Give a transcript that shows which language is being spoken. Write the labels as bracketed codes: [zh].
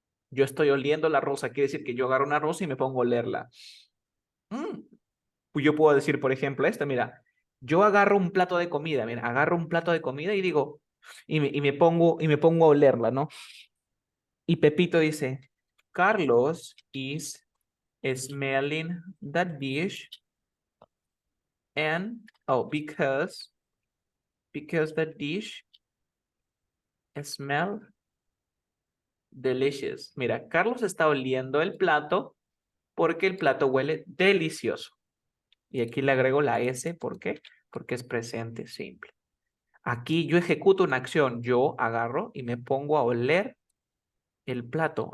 [es] Yo estoy oliendo la rosa, quiere decir que yo agarro una rosa y me pongo a olerla. Mm. Pues yo puedo decir, por ejemplo, esto, mira, yo agarro un plato de comida, mira, agarro un plato de comida y digo, y me pongo a olerla, ¿no? Y Pepito dice, [en] Carlos is smelling that dish and, oh, because that dish smell delicious. [es] Mira, Carlos está oliendo el plato porque el plato huele delicioso. Y aquí le agrego la S, ¿por qué? Porque es presente simple. Aquí yo ejecuto una acción, yo agarro y me pongo a oler el plato.